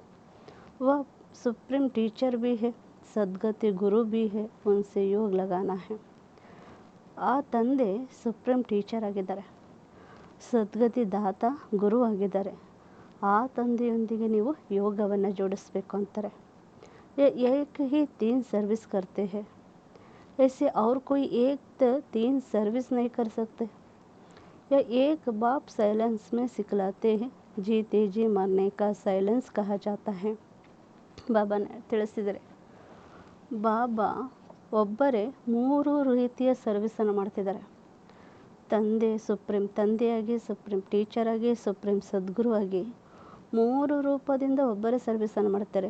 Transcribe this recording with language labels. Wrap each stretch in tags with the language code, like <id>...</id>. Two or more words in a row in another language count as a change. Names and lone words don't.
<hi>वह</hi> <en>supreme teacher</en> <hi>भी है, सद्गति गुरु भी है, उनसे योग लगाना है.</hi> <kn>ಆ ತಂದೆ</kn> <en>supreme teacher</en> <kn>ಆಗಿದ್ದಾರೆ, ಸದ್ಗತಿ ದಾತ ಗುರು ಆಗಿದ್ದಾರೆ. ಆ ತಂದೆಯೊಂದಿಗೆ ನೀವು ಯೋಗವನ್ನು ಜೋಡಿಸ್ಬೇಕು ಅಂತಾರೆ.</kn> <hi>एक ही तीन सर्विस करते हैं, ऐसे और कोई एक तीन सर्विस नहीं कर सकते. या एक बाप साइलेंस में सिखलाते हैं, जीते जी मरने का साइलेंस कहा जाता है.</hi> <kn>ಬಾಬಾನ ತಿಳಿಸಿದರೆ, ಬಾಬಾ ಒಬ್ಬರೇ 3 ರೀತಿಯ ಸರ್ವಿಸನ್ನು ಮಾಡ್ತಿದ್ದಾರೆ. ತಂದೆ ಸುಪ್ರೀಂ ತಂದೆಯಾಗಿ, ಸುಪ್ರೀಂ ಟೀಚರಾಗಿ, ಸುಪ್ರೀಂ ಸದ್ಗುರು ಆಗಿ 3 ರೂಪದಿಂದ ಒಬ್ಬರೇ ಸರ್ವಿಸನ್ನು ಮಾಡ್ತಾರೆ.</kn>